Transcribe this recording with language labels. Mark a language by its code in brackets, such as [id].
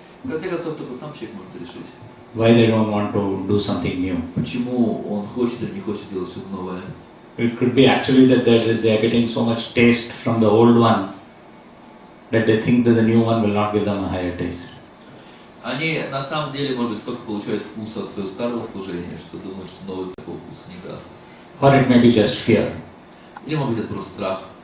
[ru] В конце концов, только сам человек может решить, [en] why they don't want to do something new. [ru] почему он хочет или не хочет делать что-то новое. [en] It could be actually that they are getting so much taste from the old one that they think that the new one will not give them a higher taste. [ru] Они на самом деле, может быть, столько получают вкуса от своего старого служения, что думают, что новый такого вкуса не даст. [en] Or it may be just fear. [ru] Или, может быть, это просто страх.